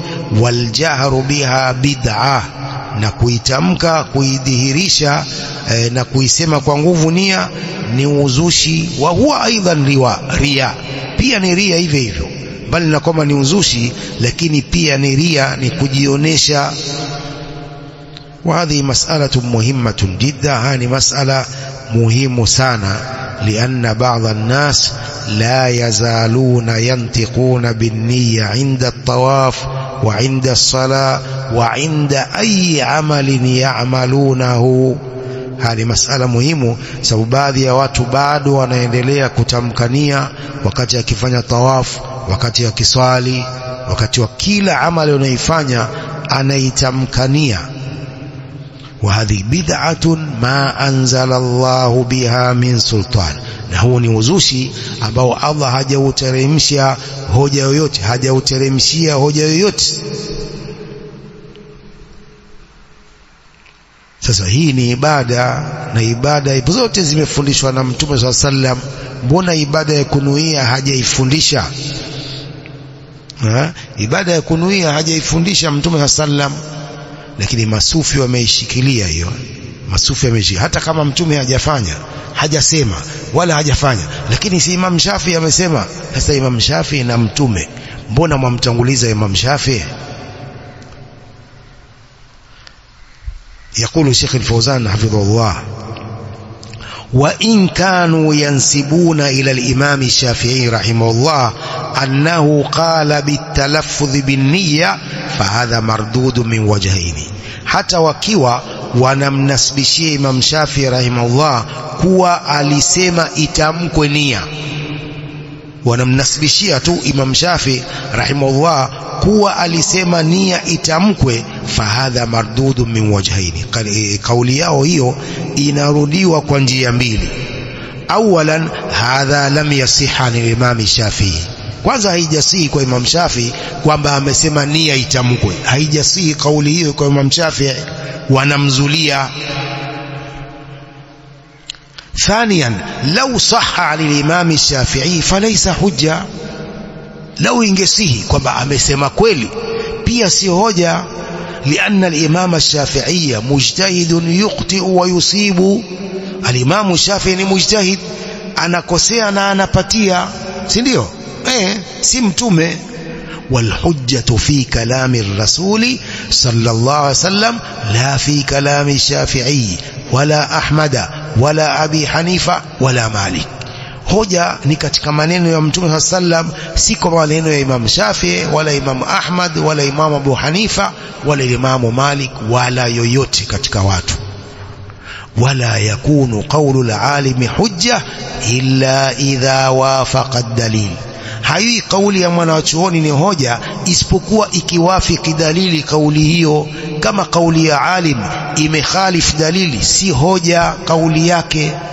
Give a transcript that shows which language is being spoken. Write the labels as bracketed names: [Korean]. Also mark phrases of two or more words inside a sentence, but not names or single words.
[Arabic] والجهر بها بدعة, [Swahili] na kuitamka, kuidhihirisha na kuisema kwa nguvu nia ni uzushi. [Arabic] وهو أيضا رياء, [Swahili] pia ni ria hivyo hivyo, bali na kama ni uzushi lakini pia ni ria, ni kujionesha. [Arabic] وهذه مسألة مهمة جدا، هذه مسألة مهمة سانا، لأن بعض الناس لا يزالون ينطقون بالنية عند الطواف وعند الصلاة وعند أي عمل يعملونه. هذه مسألة مهمة، [Swahili] sababu baadhi ya watu bado wanaendelea kutamkania wakati akifanya tawaf, wakati akiswali, wakati wa kila amali unaifanya anaitamkania. [Arabic] وهذه بدعة ما أنزل الله بها من سلطان، [Swahili] na huo ni uzushi ambao Allah hajauteremshia hoja yoyote, hajauteremshia hoja yoyote. Sasa hii ni ibada, na ibada zote zimefundishwa na Mtume SAW. Mbona ibada ya kunuia hajaifundisha? Ibada ya kunuia hajaifundisha Mtume SAW, lakini masufi wameishikilia hiyo. Masufi wameishikilia hata kama Mtume hajafanya, hajasema wala hajafanya, lakini si Imam Shafi amesema. Sasa Imam Shafi na Mtume, mbona mwamtanguliza Imam Shafi? [Arabic] يقول الشيخ الفوزان حفظه الله: وإن كانوا ينسبون إلى الإمام الشافعي رحمه الله أنه قال بالتلفظ بالنية فهذا مردود من وجهين. [Swahili] حتى wakiwa wanamnasibishia Imam Shafi rahimahullah kuwa alisema itamkwe nia, wanamnasibishia tu Imam Shafi rahimahullah kuwa alisema nia itamkwe, [Arabic] فهذا مردود من وجهين. [Swahili] Kauli yao hiyo inarudiwa kwa njia mbili. [Arabic] أولا، هذا لم يصح عن الإمام الشافعي. [Swahili] Kwanza haijasihi kwa Imam Shafi kwamba amesema nia itamkwe, haijasihi kauli hiyo kwa Imam Shafi, wanamzulia. [Arabic] ثانيا لو صح على الإمام الشافعي فليس حجة. [Swahili] لو ingesihi kwamba amesema kweli pia si hoja, [Arabic] لأن الإمام الشافعي مجتهد يخطئ ويصيب. [Swahili] الإمام الشافعي ni mujtahid, anakosea na anapatia, si ndio? Si Mtume. [Arabic] والحجة في كلام الرسول صلى الله عليه وسلم لا في كلام الشافعي ولا أحمد ولا أبي حنيفة ولا مالك. [Swahili] hoja ni katika maneno ya Mtume sallam, si kwa maneno ya Imam Shafi wala Imam Ahmad wala Imam Abu Hanifa wala Imam Malik wala yoyote katika watu. [Arabic] ولا يكون قول العالم حجة إلا إذا وافق الدليل. [Swahili] Hai kauli ya mwanachuoni ni hoja isipokuwa ikiwafiki dalili kauli hiyo. Kama kauli ya alim imekhalif dalili, si hoja kauli yake.